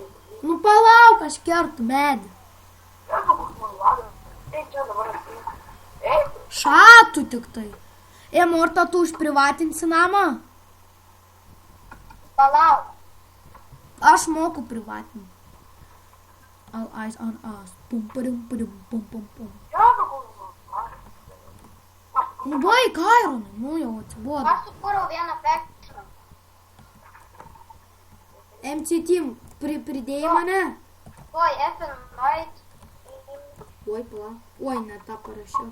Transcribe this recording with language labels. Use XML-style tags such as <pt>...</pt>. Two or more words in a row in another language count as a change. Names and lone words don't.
<lt>Nu, palauk, aš kertu medį. Jeigu bus man lagas. Taip, čia dabar atsijai. Eik. Šatų tik tai. Morta, tu užprivatinsi namą? Palauk. Aš moku privatinti.</lt> <en>All eyes on us. Pum, pum, pum, pum, pum, pum.</en> <lt>Jeigu bus man lagas. Nu, baig, Ironai, nu jau atsibodo. Aš sukūriau vieną faction. MC Team, pridėjai mane? Oi, Effin, Night. Oi, pala. Oi, ne tą parašiau.</lt>